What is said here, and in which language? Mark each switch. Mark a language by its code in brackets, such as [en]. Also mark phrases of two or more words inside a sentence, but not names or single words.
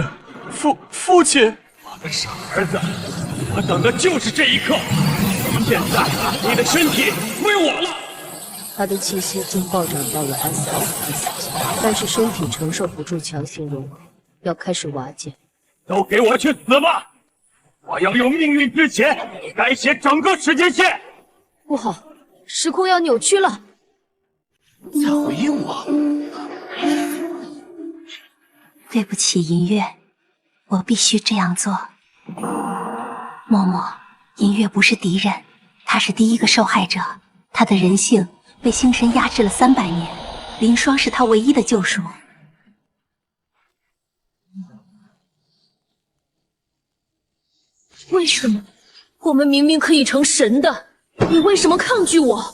[zh] 父亲，我的傻儿子，我等的就是这一刻。现在你的身体归我了。他的气息正暴涨到了 SS， 但是身体承受不住强行融合，要開始瓦解。都給我去死吧！我要用命運之弦改寫整個時間線。不好，時空要扭曲了。在回應我。對不起，銀月，我必須這樣做。默默，銀月不是敵人，他是第一個受害者，他的人性被星神壓制了300年，凌霜是他唯一的救贖。為什麼？我們明明可以成神的，你為什麼抗拒我？